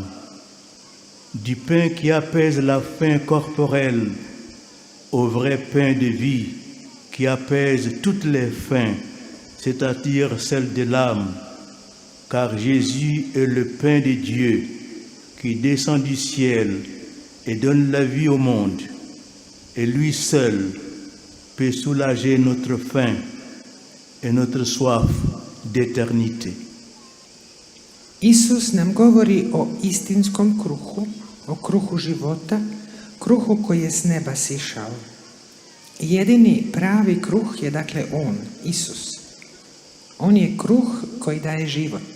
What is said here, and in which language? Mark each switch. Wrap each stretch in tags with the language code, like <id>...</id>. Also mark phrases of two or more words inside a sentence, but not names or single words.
<fr>Du pain qui apaise la faim corporelle au vrai pain de vie qui apaise toutes les faims, c'est-à-dire celle de l'âme, car Jésus est le pain de Dieu qui descend du ciel et donne la vie au monde, et lui seul peut soulager notre faim et notre soif d'éternité.</fr> <hr>Isus nam govori o istinskom kruhu, o kruhu života, kruhu koji je s neba sišao. Jedini pravi kruh je dakle On, Isus. On je kruh koji daje život.</hr>